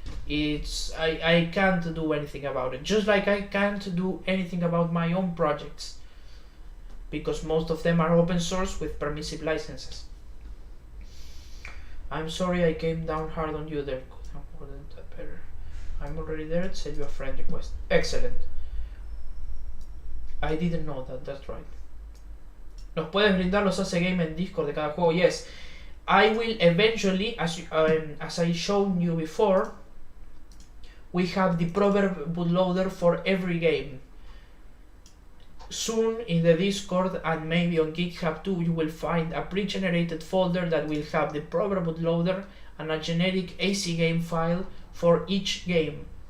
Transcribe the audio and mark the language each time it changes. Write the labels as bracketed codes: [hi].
[en] I can't do anything about it, just like I can't do anything about my own projects, because most of them are open source with permissive licenses. I'm sorry I came down hard on you there. Could have worded that better. I'm already there. Send you a friend request. Excellent. I didn't know that. That's right. [es] ¿Nos puedes brindar los AC Game en Discord de cada juego? [en] Yes. I will eventually, as I showed you before, we have the proverb bootloader for every game. Soon in the Discord and maybe on GitHub too, you will find a pre-generated folder that will have the proverb bootloader and a generic AC game file for each game.